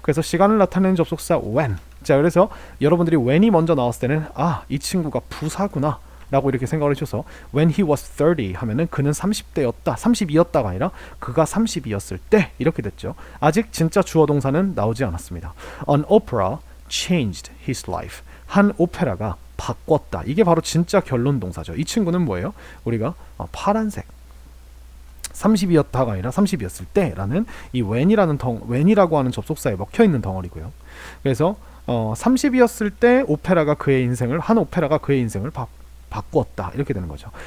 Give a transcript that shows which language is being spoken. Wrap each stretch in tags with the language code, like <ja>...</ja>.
<ko>그래서 시간을 나타내는 접속사 when. 자, 그래서 여러분들이 when이 먼저 나왔을 때는 이 친구가 부사구나 라고 이렇게 생각을 해줘서</ko> <en>when he was 30</en> <ko>하면은 그는 30대였다 32였다가 아니라 그가 32였을 때 이렇게 됐죠. 아직 진짜 주어 동사는 나오지 않았습니다.</ko> <en>An opera changed his life.</en> <ko>한 오페라가 바꿨다. 이게 바로 진짜 결론 동사죠. 이 친구는 뭐예요? 우리가 파란색 30이었다가 아니라 30이었을 때라는 이 when이라고 하는 접속사에 먹혀있는 덩어리고요. 그래서 30이었을 때 한 오페라가 그의 인생을 바꾸었다. 이렇게 되는 거죠.</ko>